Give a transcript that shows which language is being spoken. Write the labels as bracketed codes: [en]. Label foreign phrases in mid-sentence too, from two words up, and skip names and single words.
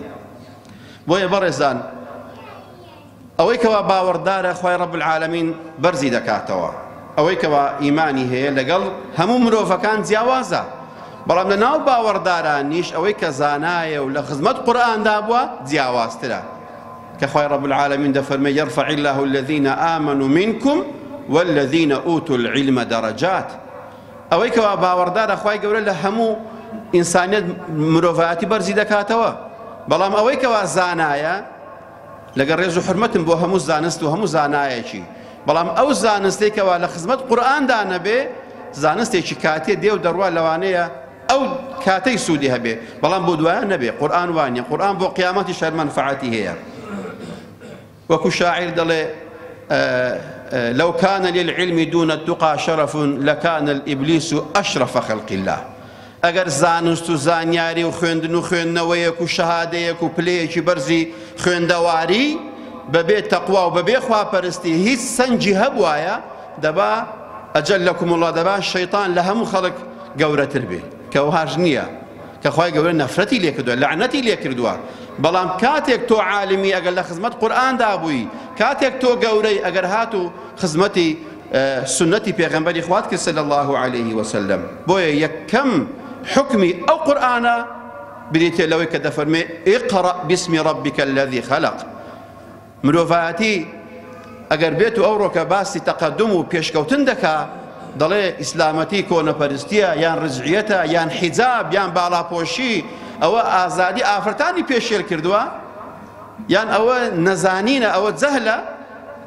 [ckb] بۆیە بەڕێزان ئەوەی کەوا باوەڕدارە خوای [ar] ڕەب العالەمین [ckb] بەرزی دەکاتەوە. ئەوەی کەوا ئیمانی هەیە لەگەڵ هەموو مرۆڤەکان جیاوازە. بەڵام لە ناو باوەڕدارانیش ئەوەی کە زانایە و لە خزمەت قورئاندا بووە جیاوازترە. کە خوای [ar] ڕەب العالەمین [ckb] دەفەرمێ [ar] یەرفەع الله الذین ئامنوا منکم والذین ئوتوا العلم دەرەجات. [ckb] ئەوەی کەوا باوەڕدارە خوای گەورە لە هەموو ئینسانیەت مرۆڤایەتی بەرزی دەکاتەوە. بەڵام ئەوەی کەوا زانایە لەگەڵ ڕێز و حرمەتم بۆ هەموو زانست و هەموو زانایەکی. بەڵام ئەو زانستێکەوە لە خزمەت قورئاندا نەبێ زانستێکی کاتێ دێ و دەڕوا لەوانەیە ئەو کاتەی سوودی هەبێ، بەڵام بۆ دوایە نەبێ. قورئان وانیە، قورئان بۆ قیامەتی شەر مەنفعەتی هەیە. وەکو شاعیر دەڵێ [ar] لو كان للعلم دون التقى شرف لكان الإبليس أشرف خلق الله. [ckb] ئەگەر زانست و زانیاری و خوێندن و خوێندنەوەیەک و شەهادەیەک و پلەیەکی بەرزی خوێندەواری بەبێ تەقوا و بەبێ خواپەرستی هیچ سەنجی هەبوایە دەبا [ar] ئەجەلەکم الله [ckb] دەبا شەیطان لە هەموو خەڵک گەورەتر بێ، کە وهاش نییە، کە خوای گەورە نەفرەتی لێ کردووە، لەعنەتی لێ کردووە. بەڵام کاتێک تۆ عالمی ئەگەر لە خزمەت قورئاندا بووی، کاتێک تۆ گەورەی ئەگەر هات و خزمەتی سنەتی پێغەمبەری خوات کرد [ar] صلی الله عليه وسلم. [ckb] بۆیە یەکەم حکمی ئەو قورئانە بریتێ لەوەی کە دەفەرمێ [ar] اقرأ باسم ربك الذي خلق. [ckb] مرۆڤایەتی ئەگەر بێت و ئەوڕۆکە باسی تەقەدم و پێشکەوتن دەکا، دەڵێ ئیسلامەتی کۆنەپەرستیە یان ڕزعیەتە یان حیجاب یان باڵاپۆشی، ئەوە ئازادی ئافرەتانی پێشێل کردووە، یان ئەوە نەزانینە، ئەوە جەهلە.